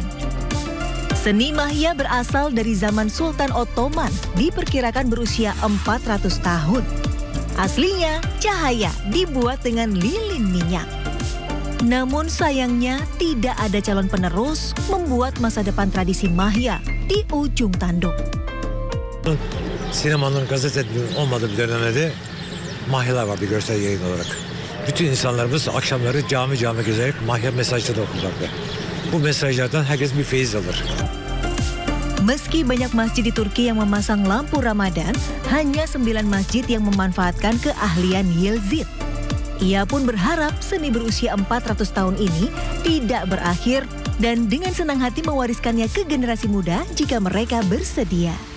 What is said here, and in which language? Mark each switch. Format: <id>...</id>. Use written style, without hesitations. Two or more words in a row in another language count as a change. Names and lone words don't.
<id>Seni Mahya berasal dari zaman Sultan Ottoman, diperkirakan berusia 400 tahun. Aslinya, cahaya dibuat dengan lilin minyak. Namun sayangnya tidak ada calon penerus membuat masa depan tradisi Mahya di ujung tanduk.</id> <tr>Sinemanın, gazetelerin olmadığı bir dönemde mahyalar vardı görsel yayın olarak. Bütün insanlarımız akşamları cami gezerek mahya mesajları okurlardı. Bu mesajlardan herkes bir feyiz alır.</tr> <id>Meski banyak masjid di Turki yang memasang lampu Ramadan, hanya 9 masjid yang memanfaatkan keahlian Yildiz. Ia pun berharap seni berusia 400 tahun ini tidak berakhir dan dengan senang hati mewariskannya ke generasi muda jika mereka bersedia.</id>